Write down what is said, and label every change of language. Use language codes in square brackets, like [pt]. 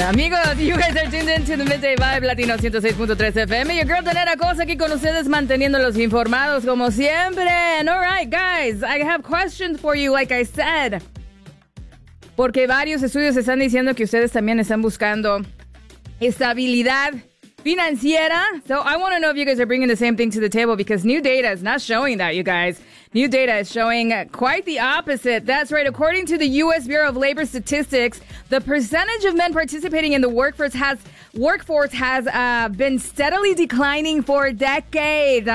[en] Amigos, you guys are tuned into the Midday Vibe Latino 106.3 FM. Your girl [es] Danera Cosa aquí con ustedes, manteniéndolos informados como siempre. [en] And alright, guys, I have questions for you, like I said. [es] Porque varios estudios están diciendo que ustedes también están buscando estabilidad financiera. [en] So I want to know if you guys are bringing the same thing to the table, because new data is not showing that, you guys. New data is showing quite the opposite. That's right. According to the U.S. Bureau of Labor Statistics, the percentage of men participating in the workforce has been steadily declining for decades.